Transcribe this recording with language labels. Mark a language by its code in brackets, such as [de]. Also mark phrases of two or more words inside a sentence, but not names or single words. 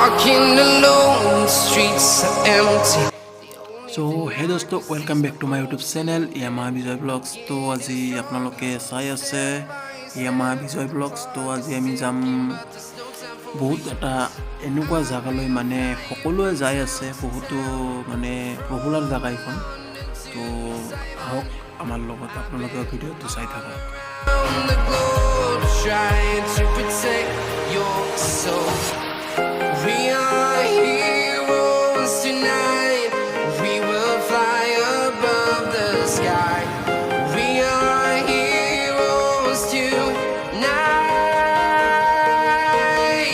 [en] alone, the streets are empty. So hey दोस्तों welcome back to my YouTube channel यामा विजय ब्लॉग्स। [as] तो আজি আপোনালোকে চাই আছে यामा विजय ब्लॉग्स। तो আজি আমি যাম বহুত এটা এনেকুৱা জায়গালৈ, মানে সকলোৱে যাই আছে, বহুতো মানে পপুলাৰ জায়গা এখন। তো আহক আমাৰ লগত, আপোনালোকে ভিডিঅ'টো চাই থাকক। [en] On the globe, trying to protect your soul. We are heroes tonight. We will fly above the sky. We are heroes tonight.